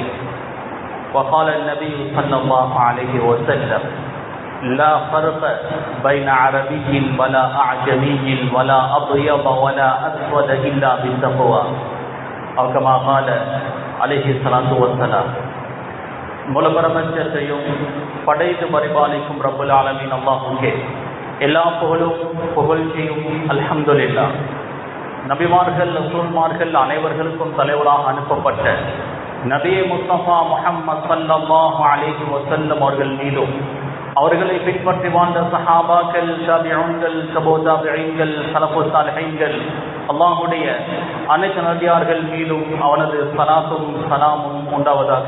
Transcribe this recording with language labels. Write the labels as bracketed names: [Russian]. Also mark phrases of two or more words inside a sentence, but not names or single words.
[Arabic] وقال النبي صلى الله عليه وسلم: لا فرق بين عربي ولا أعجمي ولا أبيض ولا أسود إلا بالتقوى. أو كما قال عليه الصلاة والسلام. [Tamil] முழு பிரபஞ்சத்தையும் படைத்து பரிபாலிக்கும் [Arabic] رب العالمين [Tamil] அல்லாஹ்வுக்கே எல்லா புகழ்ச்சியும் [Arabic] الحمد لله. [Tamil] நபிமார்கள் ரசூல்மார்கள் அனைவர்களுக்கும் தலைவராக அனுப்பப்பட்ட நபியே முஸ்தபா முஹம்மது [Arabic] صلى الله عليه وسلم [Tamil] அவர்கள் மீதும் அவர்களை பின்பற்றி வாழ்ந்த சஹாபாக்கள், தாபிஊன்கள், தபூ தாபிஈன்கள், ஸலஃபுஸ் ஸாலிஹீன்கள், அல்லாஹ்வுடைய அனைத்து நபியார்கள் மீதும் அவனது ஸலாத்தும் ஸலாமும் உண்டாவதாக.